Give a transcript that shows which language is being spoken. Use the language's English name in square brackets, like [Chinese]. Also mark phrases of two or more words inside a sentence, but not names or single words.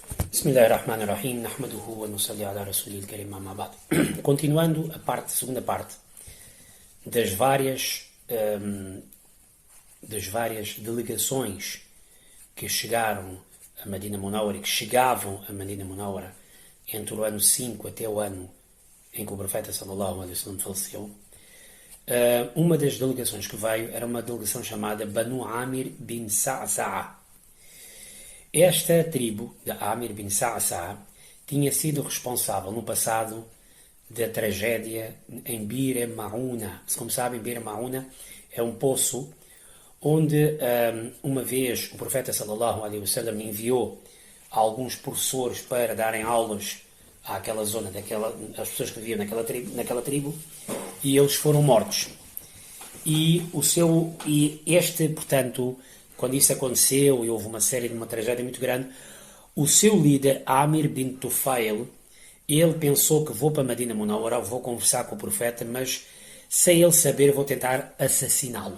[Arabic] بسم الله الرحمن الرحيم، نحمده ونصلي على رسوله الكريم أما بعد. [Portuguese] Continuando a segunda parte das várias delegações que chegaram a Medina Munawwara e que chegavam a Medina Munawwara entre o ano 5 até o ano em que o profeta [Arabic] صلى الله عليه وسلم [Portuguese] faleceu. Uma das delegações que veio era uma delegação chamada Banu Amir bin Sa'sa'a. Esta tribo de Amir bin Sa'sa'a tinha sido responsável no passado da tragédia em Bir Ma'una. Como sabem, Bir Ma'una é um poço onde uma vez o profeta [Arabic] صلى الله عليه وسلم [Portuguese] enviou alguns professores para darem aulas àquela zona, às pessoas que viviam naquela tribo, e eles foram mortos. Portanto, quando isso aconteceu e houve uma tragédia muito grande, o seu líder, Amir bin Tufail, ele pensou que vou para Medina Munawwara, vou conversar com o profeta, mas sem ele saber vou tentar assassiná-lo.